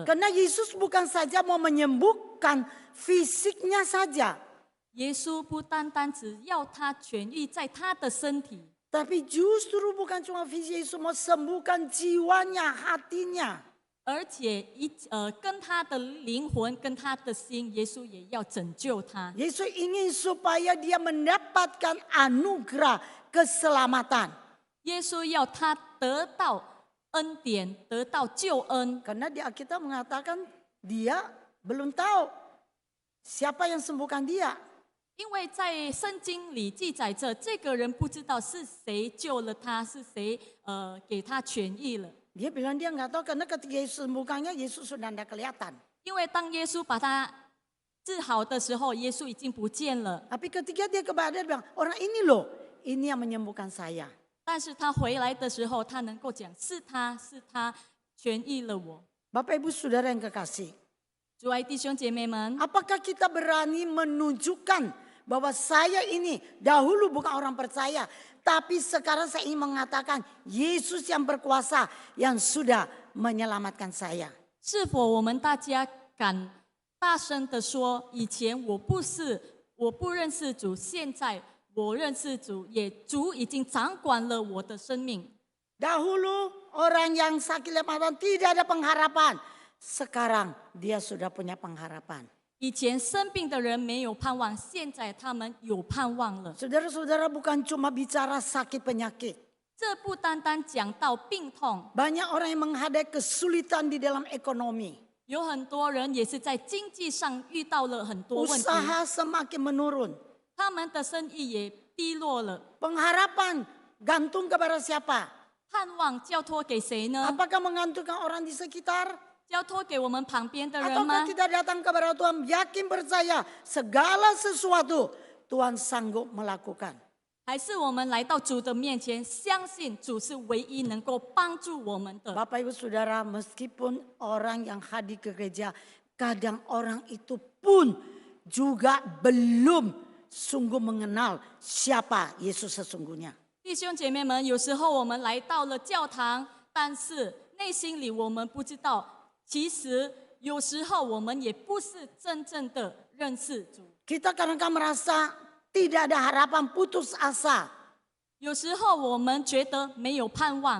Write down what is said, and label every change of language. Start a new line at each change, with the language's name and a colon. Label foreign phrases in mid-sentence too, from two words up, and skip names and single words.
Indonesian: Karena Yesus bukan saja mau menyembuhkan fisiknya saja,
Chinese: 耶稣不单单只要他痊愈在他的身体，
Indonesian: tapi justru bukan cuma fisik, Yesus mau sembuhkan jiwanya, hatinya.
Chinese: 而且跟他的灵魂、跟他的心，耶稣也要拯救他。
Indonesian: Yesus ingin supaya dia mendapatkan anugerah keselamatan.
Chinese: 耶稣要他得到恩典，得到救恩。
Indonesian: Karena di Alkitab mengatakan dia belum tahu siapa yang sembuhkan dia.
Chinese: 因为在圣经里记载着，这个人不知道是谁救了他，是谁给他痊愈了。
Indonesian: Dia bilang dia nggak tahu karena ketika Yesus sembuhkannya, Yesus sudah tidak kelihatan.
Chinese: 因为当耶稣把他治好的时候，耶稣已经不见了。
Indonesian: Tapi ketika dia kepada dia bilang, orang ini loh, ini yang menyembuhkan saya.
Chinese: 但是他回来的时候，他能够讲是他痊愈了我。
Indonesian: Bapak Ibu Saudara yang kekasih,
Chinese: 主爱弟兄姐妹们，
Indonesian: Apakah kita berani menunjukkan bahwa saya ini dahulu bukan orang percaya, tapi sekarang saya ingin mengatakan Yesus yang berkuasa yang sudah menyelamatkan saya.
Chinese: 是否我们大家敢大声的说，以前我不认识主，现在我认识主，也主已经掌管了我的生命。
Indonesian: Dahulu orang yang sakit lemah tidak ada pengharapan. Sekarang dia sudah punya pengharapan.
Chinese: 以前生病的人没有盼望，现在他们有盼望了。
Indonesian: Saudara-saudara, bukan cuma bicara sakit penyakit.
Chinese: 这不单单讲到病痛，
Indonesian: Banyak orang yang menghadapi kesulitan di dalam ekonomi.
Chinese: 有很多人也是在经济上遇到了很多问题，
Indonesian: Usaha semakin menurun.
Chinese: 他们的生意也低落了。
Indonesian: Pengharapan gantung kepada siapa?
Chinese: 盼望交托给谁呢？
Indonesian: Apakah menggantungkan orang di sekitar?
Chinese: 交托给我们旁边的人
Indonesian: Ataukah
Chinese: 吗？
Indonesian: kita datang kepada Tuhan yakin percaya segala sesuatu Tuhan sanggup melakukan?
Chinese: 还是我们来到主的面前，相信主是唯一能够帮助我们的？
Indonesian: Bapak Ibu Saudara, meskipun orang yang hadir ke gereja, kadang orang itu pun juga belum sungguh mengenal siapa Yesus sesungguhnya.
Chinese: 弟兄姐妹们，有时候我们来到了教堂，但是内心里我们不知道，其实有时候我们也不是真正的认识主。
Indonesian: Kita kadang-kadang merasa tidak ada harapan, putus asa.
Chinese: 有时候我们觉得没有盼望，